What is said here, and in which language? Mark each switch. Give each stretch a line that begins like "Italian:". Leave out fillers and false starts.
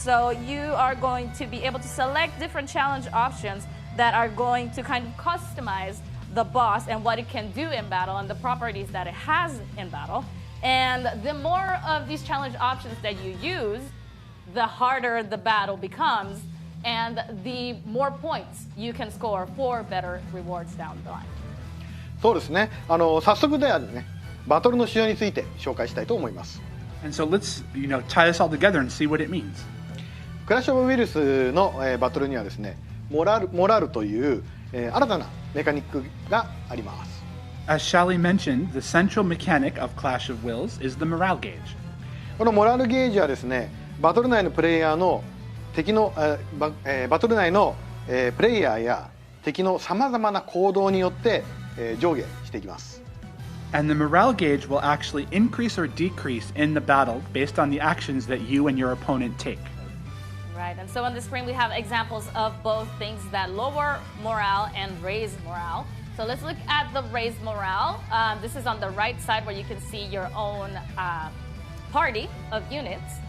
English: So you are going to be able to select different challenge options that are going to kind of customize the boss and what it can do in battle and the properties that it has in battle. And the more of these challenge options that you use, the harder the battle becomes and the more points you can score for better rewards down the line.
Japanese: そうですね。早速ではね、バトルの仕様について紹介したいと思います。
English: And so let's, tie this all together and see what it means.
Japanese: クラッシュオブウイルスの、バトルにはですね、モラルという、新たなメカニックがあります。
English: As Shaly mentioned, the central mechanic of Clash of Wills is the morale gauge.
Japanese: このモラルゲージはですね、バトル内のプレイヤーの敵の、バトル内の、プレイヤーや敵のさまざまな行動によって、上下していきます。
English: And the morale gauge will actually increase or decrease in the battle based on the actions that you and your opponent take. Right, and so on the screen we have examples of both things that lower morale and raise morale. So let's look at the raise morale. This is on the right side where you can see your own party of units.